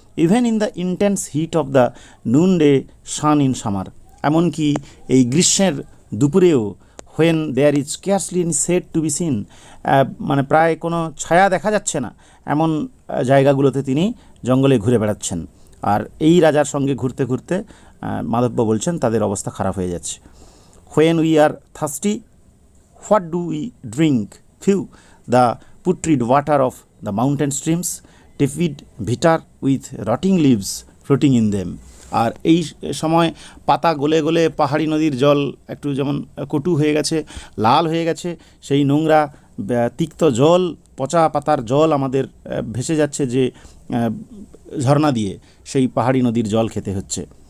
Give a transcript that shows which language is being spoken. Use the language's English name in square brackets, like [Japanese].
[English] even in the intense heat of the noonday sun in summer, [Bangla] এমনকি এই গ্রীষ্মের দুপুরেও, [English] when there is scarcely any shade to be seen, [Bangla] মানে প্রায় কোনো ছায়া দেখা যাচ্ছে না, এমন জায়গাগুলোতে তিনি জঙ্গলে ঘুরে বেড়াচ্ছেন। আর এই রাজার সঙ্গে ঘুরতে ঘুরতে মাধব্য বলছেন তাদের অবস্থা খারাপ হয়ে যাচ্ছে। [English] When we are thirsty, what do we drink? Few the putrid water of the mountain streams, tepid bitter with rotting leaves floating in them. [Bangla] আর এই সময় পাতা গলে গলে পাহাড়ি নদীর জল একটু যেমন কটু হয়ে গেছে, লাল হয়ে গেছে, সেই নোংরা তিক্ত জল, পচা পাতার জল আমাদের ভেসে যাচ্ছে যে ঝর্ণা দিয়ে, সেই পাহাড়ি নদীর জল খেতে হচ্ছে।